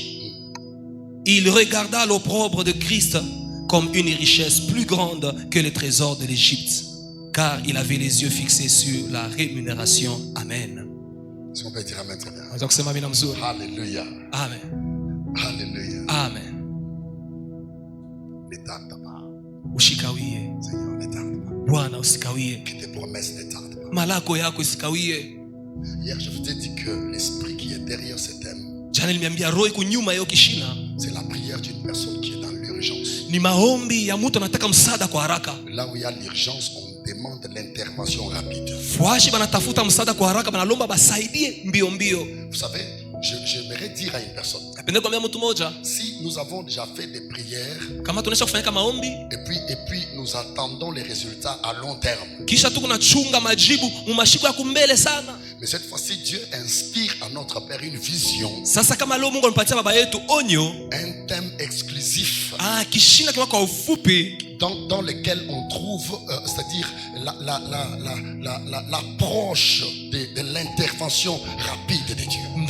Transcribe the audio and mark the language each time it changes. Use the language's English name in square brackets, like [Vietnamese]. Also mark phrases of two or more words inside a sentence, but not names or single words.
[French] Il regarda l'opprobre de Christ comme une richesse plus grande que les trésors de l'Égypte, car il avait les yeux fixés sur la rémunération. Amen. Est-ce qu'on peut dire amen très bien? Alléluia. Amen. Alléluia. Amen. Ne tarde pas. [Swahili] Usikawie. [French] Seigneur, ne tarde pas. [Swahili] Bwana usikawie. [French] Que tes promesses ne tardent pas. [Swahili] Malako yako usikawie. [French] Hier, je vous ai dit que l'esprit qui est derrière ce thème, [Swahili] Jana niliambia roho iko nyuma ya kishina. [French] C'est la prière d'une personne qui est dans l'urgence. [Swahili] Ni maombi ya mtu anataka msaada kwa haraka. [French] Là où il y a l'urgence, on demande l'intervention rapide. [Swahili] Fuashi banatafuta msaada kwa haraka, banalomba basaidie mbio mbio. [French] Vous savez, J'aimerais dire à une personne, si nous avons déjà fait des prières et puis nous attendons les résultats à long terme, mais cette fois-ci Dieu inspire à notre Père une vision, un thème exclusif dans lequel on trouve c'est-à-dire l'approche de l'intervention rapide de Dieu.